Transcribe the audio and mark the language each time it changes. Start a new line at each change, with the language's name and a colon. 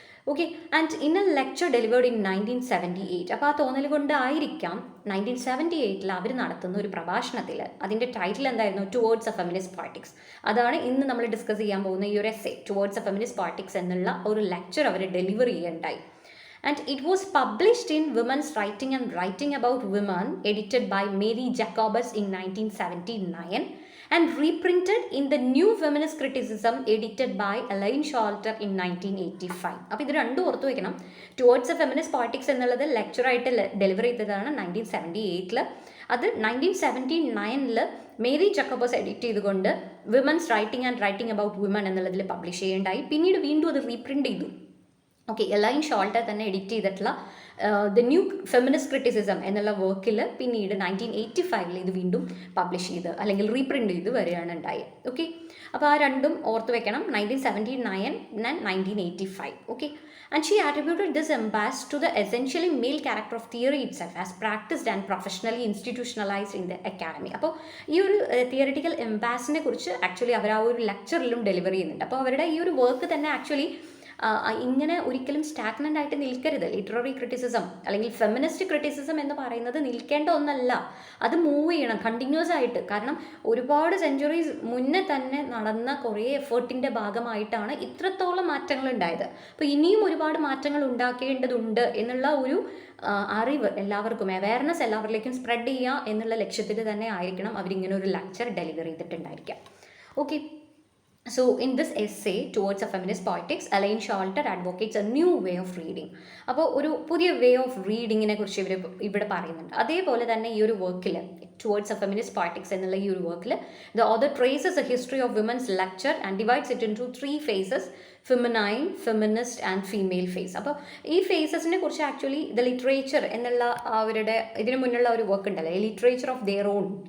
Malayalam: Okay,
English: and in a lecture delivered in 1978,
Malayalam: അപ്പോൾ ആ തോന്നൽ കൊണ്ടായിരിക്കാം 1978 അവർ നടത്തുന്ന ഒരു പ്രഭാഷണത്തിൽ, അതിൻ്റെ ടൈറ്റിൽ എന്തായിരുന്നു, ടുവേർഡ്സ് എ ഫെമിനിസ്റ്റ് പോളിറ്റിക്സ്. അതാണ് ഇന്ന് നമ്മൾ ഡിസ്കസ് ചെയ്യാൻ പോകുന്ന ഈ ഒരു essay, towards A feminist politics എന്നുള്ള ഒരു ലെക്ചർ അവർ ഡെലിവർ ചെയ്യുകയുണ്ടായി.
English: And it was published in Women's Writing and Writing About Women, edited by Mary Jacobus in 1979, and reprinted in the New Feminist Criticism, edited by Elaine Showalter in 1985.
Malayalam: അപ്പോൾ ഇത് രണ്ടും ഓർത്തു വയ്ക്കണം. Towards A feminist politics എന്നുള്ളത് ലെക്ചറായിട്ട് deliver ചെയ്തതാണ് 1978. അത് 1979 Mary ജക്കോബസ് edit ചെയ്തുകൊണ്ട് women's writing and writing about women എന്നുള്ളതിൽ പബ്ലിഷ് ചെയ്യേണ്ടായി. പിന്നീട് വീണ്ടും അത് റീപ്രിൻ്റ് ചെയ്തു. ഓക്കെ, എലൈൻ ഷോൾട്ടർ തന്നെ എഡിറ്റ് ചെയ്തിട്ടുള്ള ദ ന്യൂ ഫെമിനിസ്റ്റ് ക്രിറ്റിസിസം എന്നുള്ള വർക്കിൽ പിന്നീട് 1985 ഇത് വീണ്ടും പബ്ലിഷ് ചെയ്ത് അല്ലെങ്കിൽ റീപ്രിൻ്റ് ചെയ്ത് വരികയാണ് ഉണ്ടായത്. ഓക്കെ, അപ്പോൾ ആ രണ്ടും ഓർത്ത് വെക്കണം, 1979 and 1985.
English: Okay, and she attributed this impasse to the essentially male character of theory itself as practiced and professionally institutionalized in the academy.
Malayalam: അപ്പോൾ ഈ ഒരു തിയറിറ്റിക്കൽ ഇമ്പാസിനെ കുറിച്ച് ആക്ച്വലി അവർ ആ ഒരു ലെക്ചറിലും ഡെലിവർ ചെയ്യുന്നുണ്ട്. അപ്പോൾ അവരുടെ ഈ ഒരു വർക്ക് തന്നെ ആക്ച്വലി ഇങ്ങനെ ഒരിക്കലും സ്റ്റാഗ്നൻ്റ് ആയിട്ട് നിൽക്കരുത്. ലിറ്റററി ക്രിറ്റിസിസം അല്ലെങ്കിൽ ഫെമിനിസ്റ്റ് ക്രിറ്റിസിസം എന്ന് പറയുന്നത് നിൽക്കേണ്ട ഒന്നല്ല, അത് മൂവ് ചെയ്യണം കണ്ടിന്യൂസ് ആയിട്ട്. കാരണം ഒരുപാട് സെഞ്ച്വറീസ് മുന്നേ തന്നെ നടന്ന കുറേ എഫേർട്ടിൻ്റെ ഭാഗമായിട്ടാണ് ഇത്രത്തോളം മാറ്റങ്ങൾ ഉണ്ടായത്. അപ്പോൾ ഇനിയും ഒരുപാട് മാറ്റങ്ങൾ ഉണ്ടാക്കേണ്ടതുണ്ട് എന്നുള്ള ഒരു അറിവ് എല്ലാവർക്കും, അവയർനെസ് എല്ലാവരിലേക്കും സ്പ്രെഡ് ചെയ്യുക എന്നുള്ള ലക്ഷ്യത്തിൽ തന്നെ ആയിരിക്കണം അവരിങ്ങനെ ഒരു lecture deliver ചെയ്തിട്ടുണ്ടായിരിക്കാം.
English: Okay, so in this essay towards a feminist poetics, Elaine Showalter advocates a new way of reading.
Malayalam: അപ്പോൾ ഒരു പുതിയ വേ ഓഫ് റീഡിങ്ങിനെ കുറിച്ച് ഇവിടെ പറയുന്നുണ്ട്. അതേപോലെ തന്നെ ഈ ഒരു വർക്കിൽ
English: Towards a feminist politics എന്നുള്ള ഈ ഒരു വർക്കിൽ the author traces a history of women's lecture and divides it into 3 phases: feminine, feminist and female phase.
Malayalam: അപ്പോൾ ഈ ഫേസസിനെ കുറിച്ച് ആക്ച്വലി ദ ലിറ്ററേച്ചർ എന്നുള്ള അവരുടെ ഇതിനു മുന്നുള്ള ഒരു വർക്ക് ഉണ്ടല്ലോ, A literature of their on.